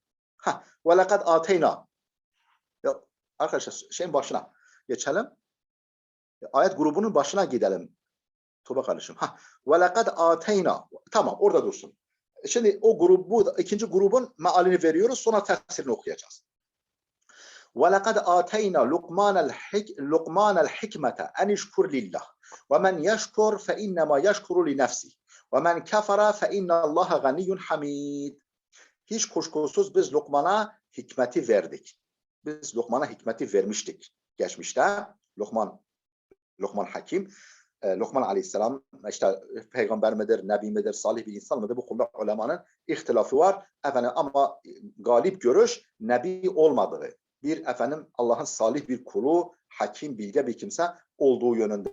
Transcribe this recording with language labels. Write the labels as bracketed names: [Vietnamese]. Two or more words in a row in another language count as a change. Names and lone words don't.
[Arabic] وَلَقَدْ آتَيْنَا. [Turkish] Arkadaşlar şeyin başına geçelim. Ayet grubunun başına gidelim. [Arabic] Tuba kardeşim. وَلَقَدْ آتَيْنَا. [Turkish] Tamam, orada dursun. Şimdi o grubu, ikinci grubun mealini veriyoruz. Sonra tefsirini okuyacağız. [Arabic] وَلَقَدْ آتَيْنَا لُقْمَانَ الْحِكْمَةَ أَنِ اشْكُرْ لِلّٰهِ وَمَنْ يَشْكُرْ فَإِنَّمَا يَشْكُرُ لِنَفْسِهِ وَمَنْ كَفَرَ فَإِنَّ اللّٰهَ غَنِيٌّ حَمِيدٌ. [Turkish] Hiç kuşkusuz biz Lokman'a hikmeti verdik. Biz Lokman'a hikmeti vermiştik. Geçmişte Lokman Hakim, Lokman Aleyhisselam işte peygamber midir, nebi midir, salih bir insan mıdır? Bu konuda ulemanın ihtilafı var. Ama galip görüş nebi olmadığı, bir Allah'ın salih bir kulu, hakim, bilge bir kimse olduğu yönünde.